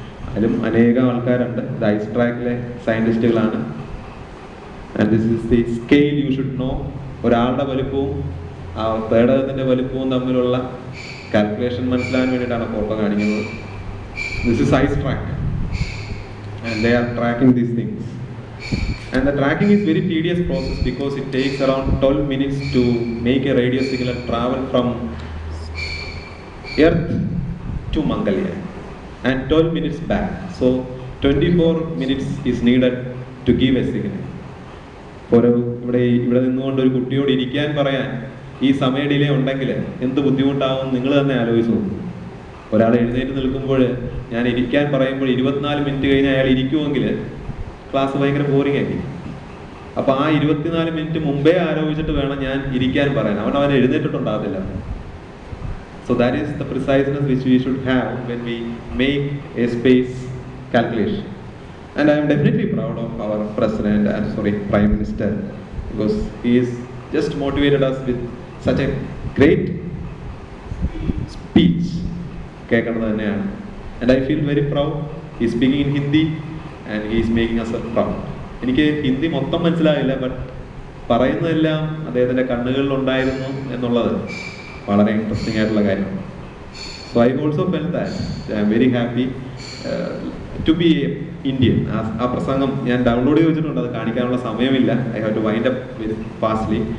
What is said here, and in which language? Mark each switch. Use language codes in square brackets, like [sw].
[ml] അതിലും അനേകം ആൾക്കാരുണ്ട്. ഇത് ice ട്രാക്കിലെ സയൻറ്റിസ്റ്റുകളാണ്. [en] And this is the scale you should know. [ml] ഒരാളുടെ വലുപ്പവും ആ പേടകത്തിൻ്റെ വലുപ്പവും തമ്മിലുള്ള കാൽക്കുലേഷൻ മനസ്സിലാകാൻ വേണ്ടിയിട്ടാണ് ഫോട്ടോ കാണിക്കുന്നത്. [en] This is ISTRAC and they are tracking these things. And the tracking is very tedious process because it takes around 12 minutes to make a radio signal travel from Earth to Mangalyaan and 12 minutes back. So 24 minutes is needed to give a signal. [ml] ഇവിടെ നിന്നുകൊണ്ട് ഒരു കുട്ടിയോട് ഇരിക്കാൻ പറയാൻ ഈ സമയ delay ഉണ്ടെങ്കിൽ എന്ത് ബുദ്ധിമുട്ടാവും നിങ്ങൾ തന്നെ ആലോചിച്ച് നോക്കും. ഒരാൾ എഴുന്നേറ്റ് നിൽക്കുമ്പോൾ ഞാൻ ഇരിക്കാൻ പറയുമ്പോൾ 24 മിനിറ്റ് കഴിഞ്ഞ് അയാൾ ഇരിക്കുമെങ്കിൽ ക്ലാസ് ഭയങ്കര ബോറിംഗ് ആയിരിക്കും. അപ്പോൾ ആ 24 മിനിറ്റ് മുമ്പേ ആലോചിച്ചിട്ട് വേണം ഞാൻ ഇരിക്കാൻ പറയാൻ. അവൻ എഴുന്നേറ്റിട്ടുണ്ടാകത്തില്ല. [en] So that is the preciseness which we should have when we make a space calculation. And I'm definitely proud of our prime minister, because he is just motivated us with such a great speech. [ml] കേൾക്കേണ്ടത് തന്നെയാണ്. [en] And I feel very proud. He is speaking in Hindi and he is making us proud. [ml] എനിക്ക് ഹിന്ദി മൊത്തം മനസ്സിലായില്ല, but പറയുന്നതെല്ലാം അദ്ദേഹത്തിൻ്റെ കണ്ണുകളിലുണ്ടായിരുന്നു എന്നുള്ളത് വളരെ interesting ആയിട്ടുള്ള കാര്യമാണ്. [en] So I also felt that I'm very happy to be a Indian. [ml] ആ പ്രസംഗം ഞാൻ ഡൗൺലോഡ് ചെയ്ത് വെച്ചിട്ടുണ്ട്, അത് കാണിക്കാനുള്ള സമയമില്ല. [en] I have to wind up very fastly.